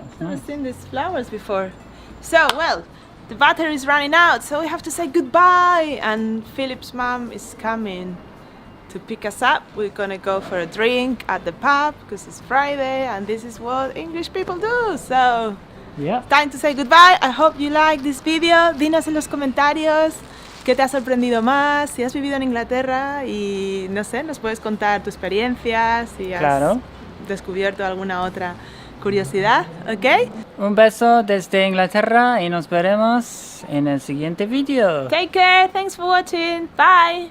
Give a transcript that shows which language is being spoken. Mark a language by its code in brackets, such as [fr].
[en] I've never seen these flowers before. So, well, the battery is running out, so we have to say goodbye. And Philip's mom is coming to pick us up. We're gonna go for a drink at the pub because it's Friday and this is what English people do. So, yeah. Time to say goodbye. I hope you like this video. [es] Dinos en los comentarios qué te ha sorprendido más, si has vivido en Inglaterra y no sé, nos puedes contar tu experiencia, si has descubierto alguna otra curiosidad, ¿ok? Un beso desde Inglaterra y nos veremos en el siguiente video. [en] Take care, thanks for watching, bye.